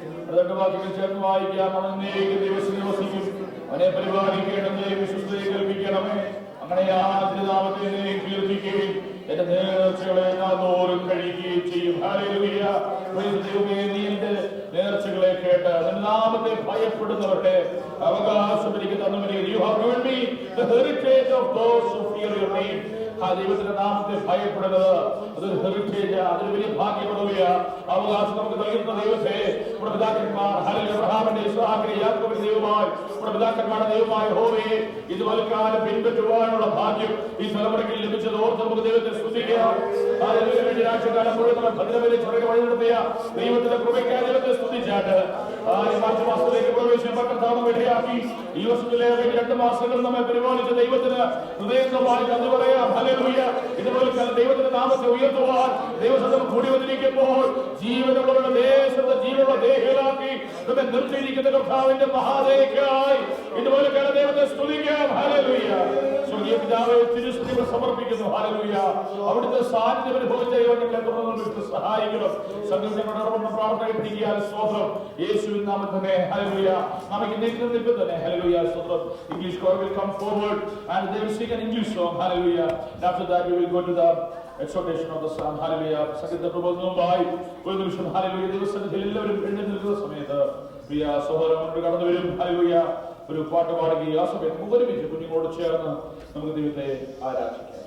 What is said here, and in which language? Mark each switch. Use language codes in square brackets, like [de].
[ml] അതൊക്കെ വാക്യങ്ങൾ ചേർന്ന് വായിക്കാം. അവനേക്ക് ദിവസം വസിക്കും, അവനെ പരിപാലിക്കണമേ, വിശ്വസ്തയെ കേൾപ്പിക്കണമേ. അങ്ങനെ ആ നാമത്തെ കീർത്തിക്കുകയും എന്റെ നേർച്ചകളെ നാളോറും കഴിയുകയും ചെയ്യും. ഹല്ലേലൂയ. ദൈവമേ, നീ എന്റെ നേർച്ചകളെ കേട്ട് നിന്റെ നാമത്തെ ഭയപ്പെടുന്നവരുടെ അവകാശം എനിക്ക് തന്നുമിരിക്കുന്നു. [en] You have given me the heritage of those who fear your name. [ml] ആ ദൈവത്തിന്റെ നാമത്തെ ഭയപ്പെടുന്നത് അതൊരു ഹെറിറ്റേജ്, അതൊരു വലിയ ഭാഗ്യപ്പെടുക അവകാശം നമുക്ക് നൽകുന്ന ദൈവത്തെ നമ്മുടെ പിതാക്കന്മാർ അബ്രഹാമിന്റെ ഇസ്ഹാക്കിന്റെ യാക്കോബിന്റെ ദൈവമായി നമ്മുടെ പിതാക്കന്മാരുടെ ദൈവമായ യഹോവയെ ഇതുപോലെ കാലം പിൻപറ്റുവാനുള്ള ഭാഗ്യം ഈ തലമുറയ്ക്ക് ലഭിച്ചത് ഓർത്ത് നമുക്ക് ദൈവത്തെ സ്തുതിക്കാം. ആഴ്ചക്കാലം മുഴുവൻ നമ്മൾ ഭദ്രവരെ ചുരക്ക് വഴി നടത്തിയ ദൈവത്തിന്റെ കൃപയ്ക്കായി ദൈവത്തെ സ്തുതിച്ചാട്ട് മാർച്ച് മാസത്തിലേക്ക് പ്രവേശിക്കാൻ കർത്താവ് ഇടയാക്കി ഈ വർഷത്തിലെ 2 മാസങ്ങൾ നമ്മെ പരിപാലിച്ച ദൈവത്തിന് ഹൃദയമായി നന്ദി പറയാം. ഹല്ലേലൂയ. ഇതുപോലെ ദൈവത്തിന്റെ നാമത്തെ ഉയർത്തുവാൻ ദൈവസഭ കൂടി വന്നിരിക്കുമ്പോൾ ജീവനുള്ളവരുടെ ദേശത്തെ ജീവനുള്ള ദേഹികളാക്കി നമ്മെ നിർത്തിയിരിക്കുന്ന കർത്താവിന്റെ മഹാദേവയ്ക്കായി ഇതുപോലെ ദൈവത്തെ സ്തുതിക്കാം. ഹല്ലേലൂയ. സ്വർഗീയ പിതാവേ, തിരുസ്തുതികൾ സമർപ്പിക്കുന്നു. ഹല്ലേലൂയ. അവിടുത്തെ സാന്നിധ്യം അനുഭവിച്ച ദൈവങ്ങളെ തുടർന്ന് സഹായിക്കണം. സംഘടന പ്രാർത്ഥന പിടിക്കാൻ സ്തോത്രം. യേശുവിൻ നാമത്തിൽ ഹല്ലേലൂയ. നമുക്ക് നിൽക്കുന്ന തന്നെ ഹല്ലേലൂയ സ്തോത്രം. [en] English choir will come forward and they will sing an English song. Hallelujah. After that we will go to the exhortation of the psalm. Hallelujah. [ml] സംഗീത പ്രബോധനവുമായി ഒരു നിമിഷം ഹല്ലേലൂയ ദിവസത്തിൽ എല്ലാവരും എഴുന്നേൽക്കുന്ന സമയത്ത് പ്രിയ സഹോദരന്മാർ കടന്നു വരും. ഹല്ലേലൂയ. ഒരു പാട്ട് പാടുകയും ആ സമയത്ത് ഒരുമിച്ച് കുഞ്ഞുങ്ങളോട് ചേർന്ന് നമുക്ക് ദൈവത്തെ ആരാധിക്കാം.